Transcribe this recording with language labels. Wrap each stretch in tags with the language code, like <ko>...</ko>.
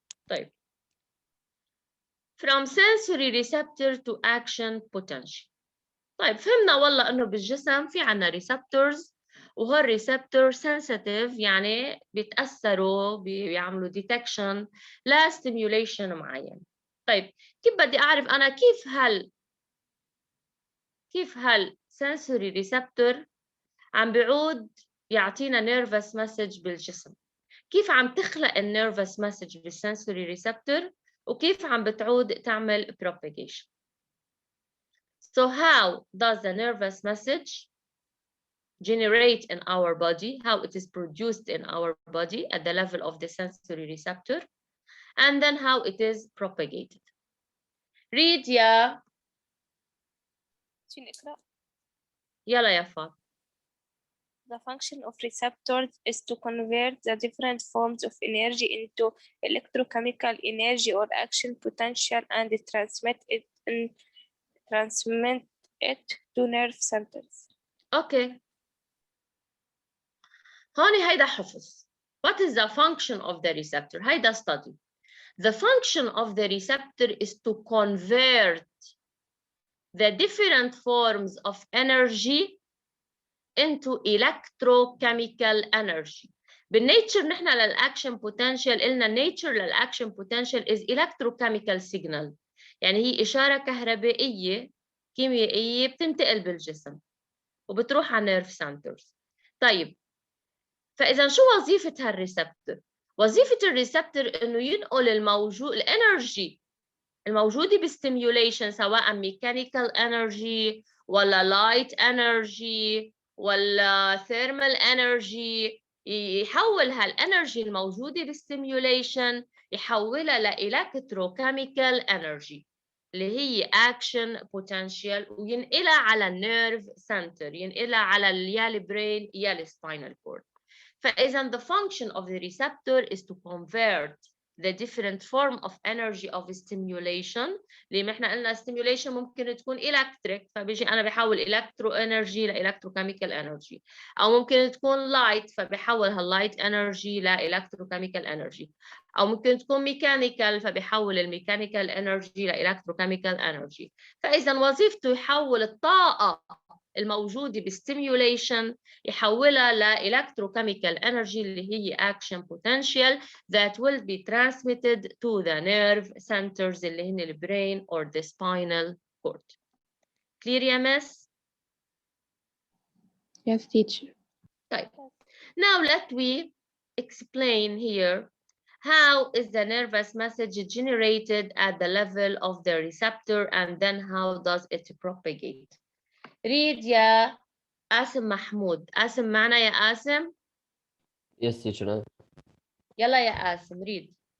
<en>طيب from sensory receptor to action potential.</en> <ar>طيب فهمنا والله انه بالجسم في عنا receptors وهول receptor sensitive يعني بيتأثروا بيعملوا detection لا stimulation معين. طيب كيف بدي اعرف انا كيف هل sensory receptor عم بيعود يعطينا</ar> <en>nervous message</en> <ar>بالجسم؟ كيف عم تخلق nervous message بالsensory receptor وكيف عم بتعود تعمل propagation؟</ar> <en>So how does the nervous message generate in our body, how it is produced in our body at the level of the sensory receptor, and then how it is propagated.</en> <ar>Read يا يلا يا فاطمة.</ar> <en>The function of receptors is to convert the different forms of energy into electrochemical energy or action potential and transmit it to nerve centers. Okay.</en> <ar>هون هيدا حفظ.</ar> <en>What is the function of the receptor?</en> <ar>هيدا</ar> <en>study. The function of the receptor is to convert the different forms of energy into electrochemical energy.</en> <ar>بالnature نحن للأكشن potential قلنا nature للأكشن potential</ar> <en>is electrochemical signal،</en> <ar>يعني هي إشارة كهربائية كيميائية بتنتقل بالجسم وبتروح على nerve centers. طيب فإذا شو وظيفة هالريسبتور؟ وظيفة الريسبتور إنه ينقل الانرجي الموجودة بالستيميوليشن سواء ميكانيكال انرجي ولا لايت انرجي ولا ثيرمال انرجي، يحول هالانرجي الموجودة بالستيميوليشن يحولها لإلكتروكيميكال انرجي اللي هي اكشن بوتنشال وينقلها على النيرف سنتر، ينقلها على يا البرين يا السباينال كورد.</ar> <en>فإذا the function of the receptor is to convert the different form of energy of stimulation،</en> <ar>اللي ما احنا قلنا</ar> <en>stimulation ممكن تكون electric</en> <ar>فبيجي أنا بحول</ar> <en>electro energy ل electrochemical energy، أو ممكن تكون light فبحول هالlight energy ل electrochemical energy، أو ممكن تكون mechanical فبحول الميكانيكال energy ل electrochemical energy.</en> <ar>فإذا وظيفته يحول الطاقة الموجودة بالstimulation يحولها ل electrochemical energy اللي هي</ar> <en>action potential that will be transmitted to the nerve centers</en> <ar>اللي هن البرين</ar> <en>or the spinal cord.</en> <ar>Clear يا مس؟</ar> <en>Yes, teacher.</en> <ar>طيب.</ar> <en>Now let we explain here how is the nervous message generated at the level of the receptor and then how does it propagate.</en> <ar>Read يا قاسم محمود. قاسم معنا يا قاسم؟</ar> <en>Yes, teacher.</en> <ar>يلا يا قاسم read.</ar>